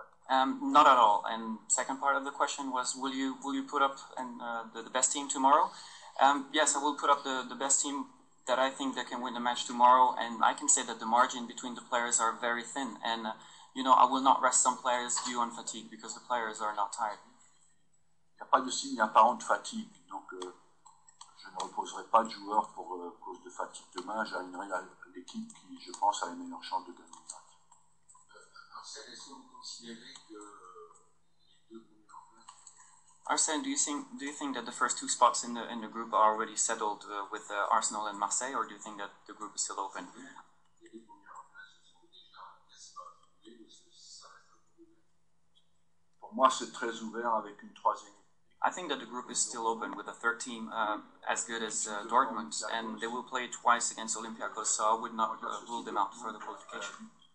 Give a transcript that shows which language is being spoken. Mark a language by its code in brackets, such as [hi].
[en] Not at all. And second part of the question was, will you put up the best team tomorrow? Yes, I will put up the best team that I think that can win the match tomorrow. And I can say that the margin between the players are very thin. And I will not rest some players due on fatigue because the players are not tired. [fr] Il n'y a pas de signe apparent de fatigue, donc je ne reposerai pas de joueurs pour cause de fatigue demain. J'alignerai l'équipe qui, je pense, a les meilleures chances de gagner le match. Arsène, est-ce que vous considérez que les deux premières places? [en] Arsene, do you think that the first two spots in the group are already settled with Arsenal and Marseille, or do you think that the group is still open? [fr] Les deux premières places sont déjà quasiment attribuées, parce que ça reste un peu ouvert. Pour moi, c'est très ouvert avec une troisième. [en] I think that the group is still open with a third team as good as Dortmund, and they will play twice against Olympiacos, so I would not rule them out for the qualification.